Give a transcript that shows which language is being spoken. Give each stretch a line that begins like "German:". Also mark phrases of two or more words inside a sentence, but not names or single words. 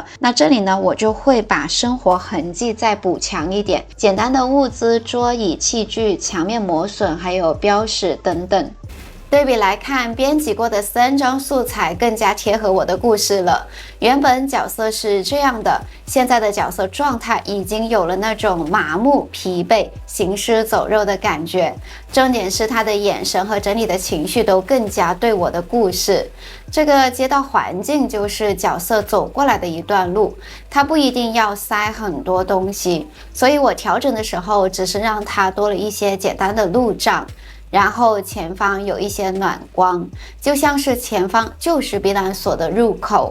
Chinese: 那這裡呢我就會把生活痕跡再補強一點，簡單的物資、桌椅、器具、牆面磨損還有標識等等。对比來看，編輯過的3張素材更加貼合我的故事了。原本角色是這樣的，現在的角色狀態已經有了那種麻木、疲憊、行屍走肉的感覺。重點是他的眼神和整體的情緒都更加對我的故事。這個街道環境就是角色走過來的一段路，他不一定要塞很多東西，所以我調整的時候只是讓他多了一些簡單的路障。然後前方有一些暖光，就像是前方就是避難所的入口。